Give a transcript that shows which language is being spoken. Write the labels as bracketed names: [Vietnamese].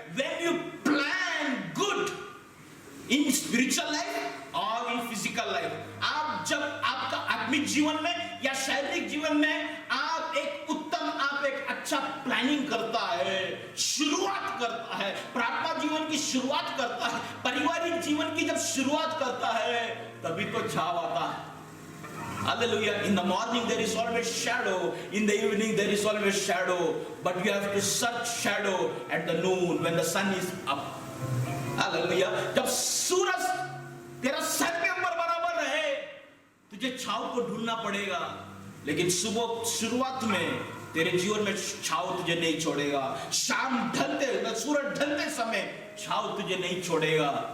[English] when you plan good in spiritual life और in physical life, [Hindi] आप जब आपका आत्मिक जीवन में या शारीरिक जीवन में आप एक उत्तम, आप एक अच्छा प्लानिंग करता है, शुरुआत करता है, प्रार्थना जीवन की शुरुआत करता है, पारिवारिक जीवन की जब शुरुआत करता है, तभी तो छाव आता है। [English] Hallelujah. In the morning there is always shadow. In the evening there is always shadow. But you have to search shadow at the noon when the sun is up. Hallelujah. [Hindi] जब सूरज तेरा सर के ऊपर बराबर रहे, तुझे छाव को ढूंढना पड़ेगा. लेकिन सुबह शुरुआत में तेरे जीवन में छाव तुझे नहीं छोड़ेगा. शाम ढलते, सूरज ढलते समय छाव तुझे नहीं छोड़ेगा.